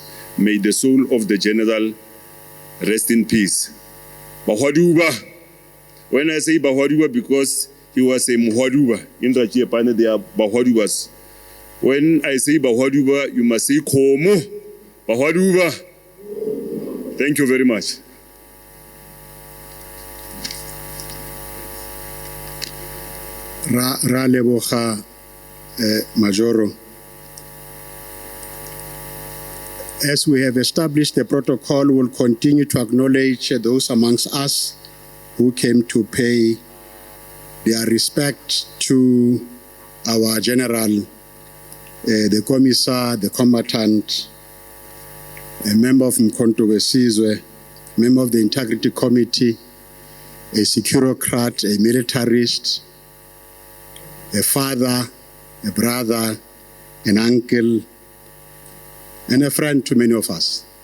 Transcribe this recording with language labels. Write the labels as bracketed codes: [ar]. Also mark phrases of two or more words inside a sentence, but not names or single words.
[en] May the soul of the general rest in peace. Bahwaduba. When I say Bahwaduba, because he was a Muhaduba. In Ratjiepane, they are Bahwadubas. When I say Bahwaduba, you must say Komo. Bahwaduba. Thank you very much. [tn] Ra leboga Majoro. [en] As we have established the protocol, we will continue to acknowledge those amongst us who came to pay their respect to our general, the commissar, the combatant, a member of Mkhonto Wesizwe, member of the Integrity Committee, a securocrat, a militarist, a father, a brother, an uncle, and a friend to many of us.